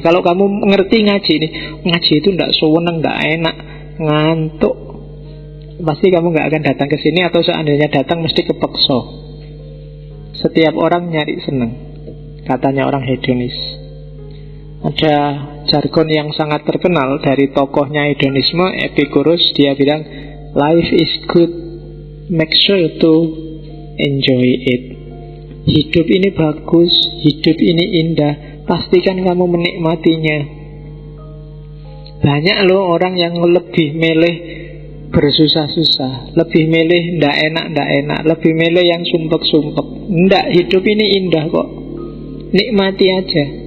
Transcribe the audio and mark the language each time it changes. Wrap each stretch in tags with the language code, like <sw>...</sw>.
<id>Kalau kamu ngerti ngaji ini, ngaji itu tidak sewenang, tidak enak, ngantuk, pasti kamu nggak akan datang ke sini, atau seandainya datang mesti kepeksa. Setiap orang nyari senang, katanya orang hedonis. Ada jargon yang sangat terkenal dari tokohnya hedonisme, Epicurus. Dia bilang,</id> <en>life is good, make sure to enjoy it.</en> <id>Hidup ini bagus, hidup ini indah, pastikan kamu menikmatinya. Banyak loh orang yang lebih milih bersusah-susah, lebih milih ndak enak, lebih milih yang sumpek-sumpek. Ndak, hidup ini indah kok, nikmati aja.</id>